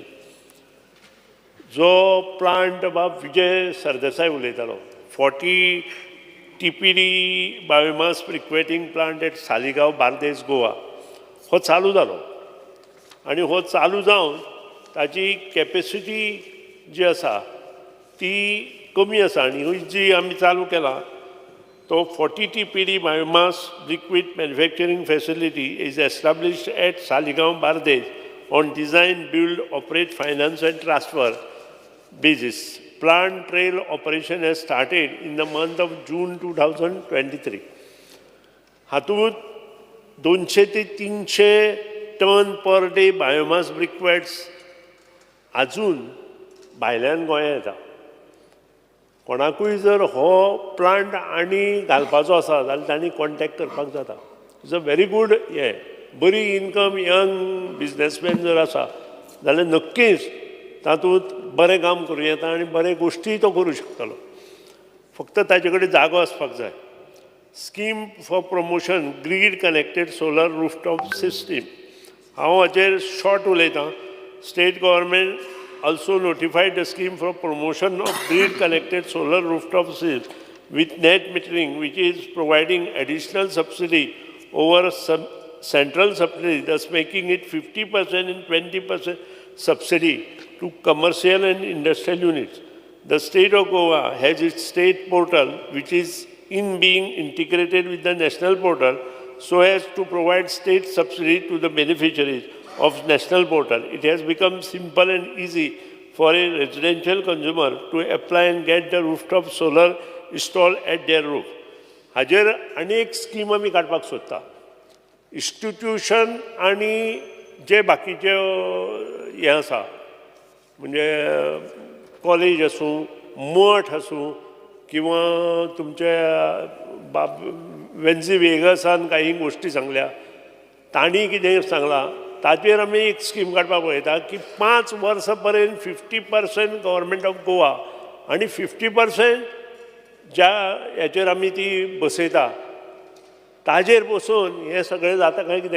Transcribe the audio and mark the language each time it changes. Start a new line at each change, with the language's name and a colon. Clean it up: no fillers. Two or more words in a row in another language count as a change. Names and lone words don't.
Konkani: जो प्लांट बाब विजय सरदेसाय उलयतालो 40 TPD
English: biomass briquetting plant at
Konkani: सालिगांव बार्देस गोवा हो चालू जालो आनी हो चालू जावन ताची कॅपेसिटी जी आसा ती कमी आसा आनी जी आमी चालू केला तो
English: 40 TPD biomass liquid manufacturing facility is established at Saligaon, Bardes on design, build, operate, finance and transfer basis. Plant trial operation has started in the month of June 2023.
Konkani: हातूंत 200 ते 300 टन पर डे बायोमास ब्रिक्वेट्स आजून भायल्यान गोंया येता. कोणाकूय जर हो प्लांट आनी घालपाचो आसा जाल्यार तांणी कॉन्टॅक्ट करपाक जाता.
English: It's a very good
Konkani: हे बरी
English: income young businessman
Konkani: जर आसा जाल्यार नक्कीच तातूंत बरें काम करूं येता आनी बरे गोश्टी तो करूं शकतलो. फक्त ताचे कडेन जागो आसपाक जाय.
English: Scheme for promotion grid connected solar rooftop system.
Konkani: हांव हाचेर शॉर्ट उलयतां.
English: State Government also notified the scheme for promotion of grid connected solar rooftop systems with net metering, which is providing additional subsidy over central subsidy, thus making it 50% and 20% subsidy to commercial and industrial units. The state of Goa has its state portal, which is in being integrated with the national portal so as to provide state subsidy to the beneficiaries of national portal. It has become simple and easy for a residential consumer to apply and get the rooftop solar installed at their roof.
Konkani: हाजेर आनी एक स्कीम आमी काडपाक सोदता. इन्स्टिट्यूशन आनी जे बाकीचे हे आसा म्हणजे कॉलेज आसूं मठ आसूं किंवा तुमचे वेन्झी वेगसान काही गोष्टी सांगल्या तांणी कितें सांगलां ताचेर आमी एक स्कीम काडपाक पळयता की 5 वर्सां पर्यंत 50%
English: Government of Goa
Konkani: आनी 50% ज्या हेचेर आमी ती बसयता ताजेर बसून हें सगळें जाता काय कितें.